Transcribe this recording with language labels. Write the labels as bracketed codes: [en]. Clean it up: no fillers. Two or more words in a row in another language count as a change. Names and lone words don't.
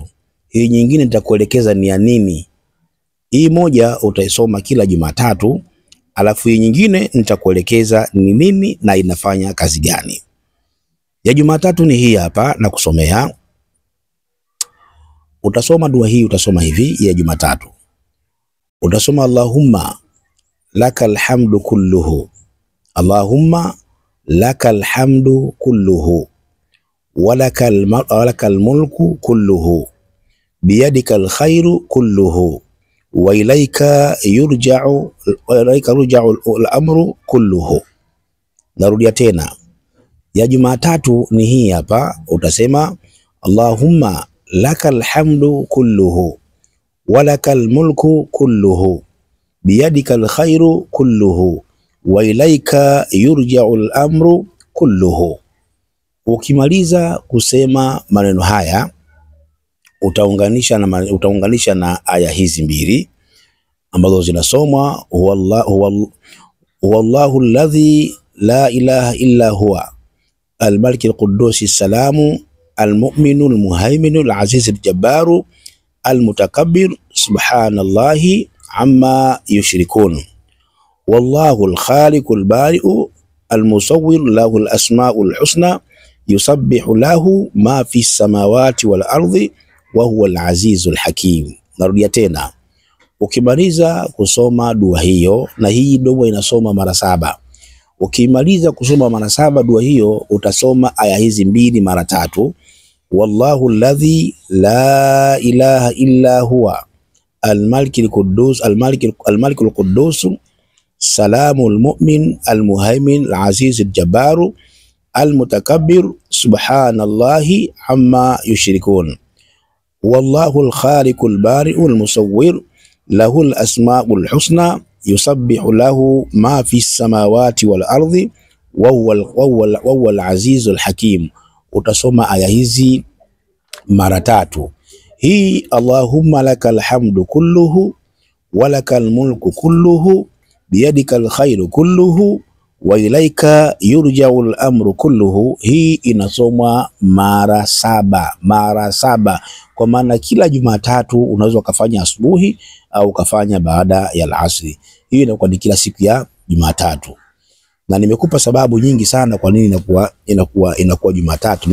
[sw] Hii nyingine nitakuelekeza ni ya nini. Hii moja utaisoma kila Jumatatu, alafu hii nyingine nitakuelekeza ni nini na inafanya kazi gani. Ya Jumatatu ni hii hapa na kusomea. Utasoma dua hii, utasoma hivi ya Jumatatu. [ar] Utasoma اللهم لك الحمد كله. اللهم لك الحمد كله ولك الملك كله بيدك الخير كله وإليك يرجع الأمر كله. [sw] Narudia tena. Ya Jumatatu ni hii hapa. [ar] Utasema اللهم لك الحمد كله ولك الملك كله بيدك الخير كله وإليك يرجع الأمر كله. [sw] Ukimaliza kusema maneno haya utaunganisha na aya hizi mbili ambazo zinasomwa [ar] هو الله الذي لا إله إلا هو الملك القدوس السلام المؤمن المهيمن العزيز الجبار المتكبر سبحان الله عما يشركون. والله الخالق البارئ المصور له الأسماء الحسنى يسبح له ما في السماوات والأرض وهو العزيز الحكيم. [sw] Narudia tena. Ukimaliza kusoma dua hiyo, na hii dua inasoma mara 7. Ukimaliza kusoma mara 7 dua hiyo, utasoma aya hizi mbili mara 3. [ar] والله الذي لا إله إلا هو الملك القدوس الملك القدوس سلام المؤمن المهيمن العزيز الجبار المتكبر سبحان الله عما يشركون والله الخالق البارئ المصور له الأسماء الحسنى يسبح له ما في السماوات والأرض وهو العزيز الحكيم. [sw] Utasoma aya hizi mara 3. [ar] Hii اللهم لك الحمد كله ولك الملك كله بيدك الخير كله وإليك يرجع الأمر كله. [sw] Hii inasomwa mara 7 kwa maana kila Jumatatu unaweza kufanya asubuhi au kufanya baada ya alasiri. Hii inakuwa ni kila siku ya Jumatatu, na nimekupa sababu nyingi sana kwa nini inakuwa Jumatatu.